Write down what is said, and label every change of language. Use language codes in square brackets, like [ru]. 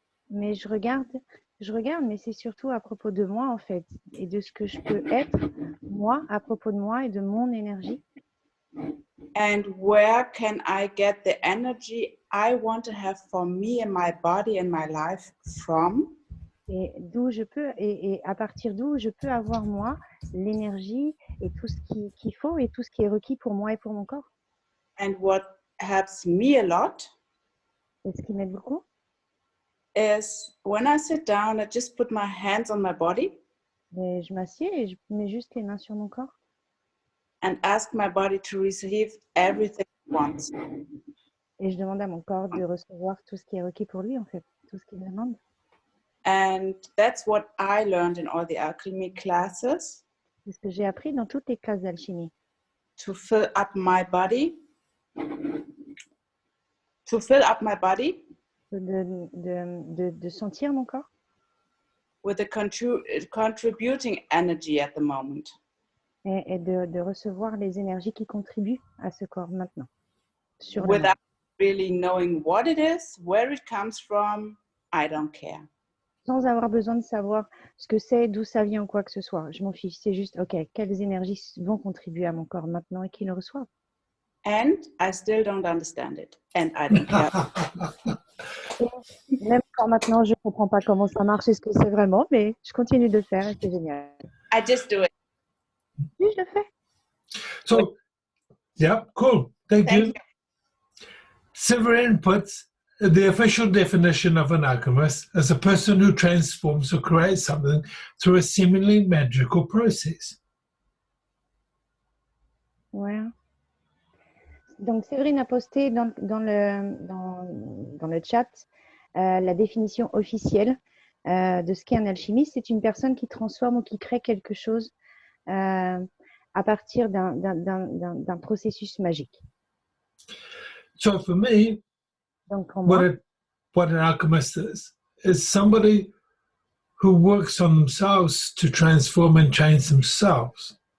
[fr] Mais je regarde, mais c'est surtout à propos de moi en fait, et de ce que je peux être, moi, à propos de moi et de mon énergie. [en] And where can I get the energy I want to have for me and my body and my life from? [fr] Et d'où je peux, et à partir d'où je peux avoir moi l'énergie et tout ce qu'il faut et tout ce qui est requis pour moi et pour mon corps. [en] And what helps me a lot, [fr] et ce qui m'aide beaucoup, [en] is when I sit down, I just put my hands on my body [fr] Et je m'assieds et je mets juste les mains sur mon corps [en] and ask my body to receive everything it wants. [fr] et je demande à mon corps de recevoir tout ce qui est requis pour lui, en fait, tout ce qu'il demande. [en] And that's what I learned in all the alchemy classes, [fr] C'est ce que j'ai appris dans toutes les classes d'alchimie. [en] to fill up my body, to fill up my body [fr] De sentir mon corps [en] with the contributing energy at the moment. [fr] et de recevoir les énergies qui contribuent à ce corps maintenant. Sur le [en] Without really knowing what it is, where it comes from, I don't care. [fr] sans avoir besoin de savoir ce que c'est, d'où ça vient ou quoi que ce soit. Je m'en fiche. C'est juste, OK, quelles énergies vont contribuer à mon corps maintenant et qui le reçoivent. [en] And I still don't understand it. And I don't care. [fr] Même quand maintenant, je ne comprends pas comment ça marche et ce que c'est vraiment, mais je continue de le faire et c'est génial. [en] I just do it. [fr] Oui, je le fais. [en] So, yeah, cool. Thank Thank you. you. Severin puts the official definition of an alchemist as a person who transforms or creates something through a seemingly magical process. [fr] Ouais. Donc, Séverine a posté dans le chat la définition officielle de ce qu'est un alchimiste. C'est une personne qui transforme ou qui crée quelque chose à partir d'un processus magique. [en] So for me, [fr] Donc, pour moi, [en] what an alchemist is somebody who works on themselves to transform and change themselves.